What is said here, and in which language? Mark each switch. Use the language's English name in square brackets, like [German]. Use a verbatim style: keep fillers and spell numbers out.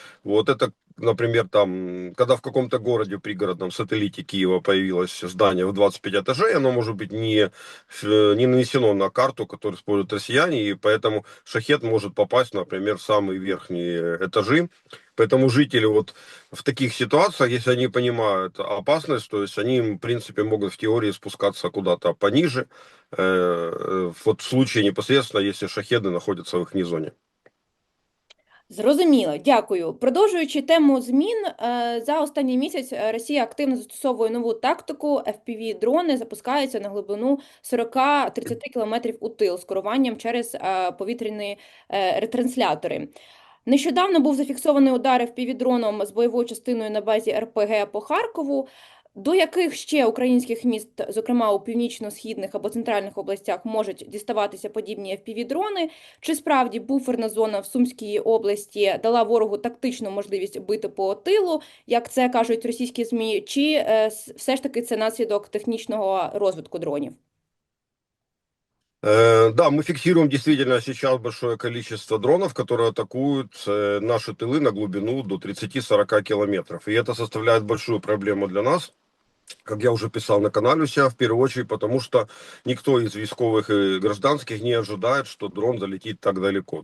[Russian] Вот это, например, там, когда в каком-то городе пригородном, сателлите Киева, появилось здание в двадцать пять этажей, оно может быть не, э, не нанесено на карту, которую используют россияне, и поэтому шахет может попасть, например, в самые верхние этажи. Поэтому жители вот в таких ситуациях, если они понимают опасность, то есть они, в принципе, могут в теории спускаться куда-то пониже, э, э, вот в случае непосредственно, если шахеды находятся в их низоне. [Ukrainian] Зрозуміло, дякую. Продовжуючи тему змін, е, за останній місяць е, Росія активно застосовує нову тактику. еф пі ві-дрони запускаються на глибину сорок-тридцять кілометрів у тил з керуванням через е, повітряні е, ретранслятори. Нещодавно був зафіксований удар еф пі ві-дроном з бойовою частиною на базі ер пе ге по Харкову. До яких ще українських міст, зокрема у північно-східних або центральних областях, можуть діставатися подібні еф пі ві-дрони? Чи справді буферна зона в Сумській області дала ворогу тактичну можливість бити по тилу, як це кажуть російські ЗМІ, чи е, с- все ж таки це наслідок технічного розвитку дронів? [Russian] Э, Да, мы фиксируем действительно сейчас большое количество дронов, которые атакуют э, наши тылы на глубину до тридцати сорока километров. [Ukrainian] І це [Russian] составляет большую проблему для нас, как я уже писал на канале у себя, в первую очередь, потому что никто из військовых и гражданских не ожидает, что дрон залетит так далеко.